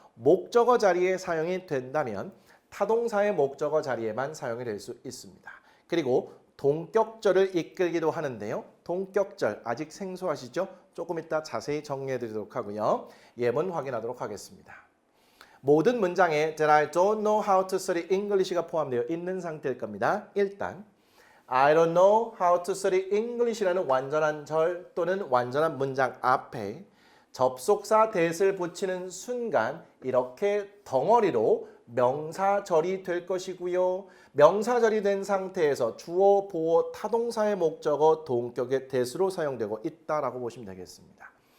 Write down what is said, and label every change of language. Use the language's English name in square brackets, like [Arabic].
[Korean] 목적어 자리에 사용이 된다면 타동사의 목적어 자리에만 사용이 될 수 있습니다. 그리고 동격절을 이끌기도 하는데요. 동격절 아직 생소하시죠? 조금 이따 자세히 정리해 드리도록 하고요. 예문 확인하도록 하겠습니다. 모든 문장에 [English] That I don't know how to study English가 [Korean] 포함되어 있는 상태일 겁니다. 일단 [English] I don't know how to study English [Korean] 라는 완전한 절 또는 완전한 문장 앞에 접속사 that을 붙이는 순간 이렇게 덩어리로 명사절이 될 것이고요. 명사절이 된 상태에서 주어, 보어, 타동사의 목적어, 동격의 that으로 사용되고 있다라고 보시면 되겠습니다.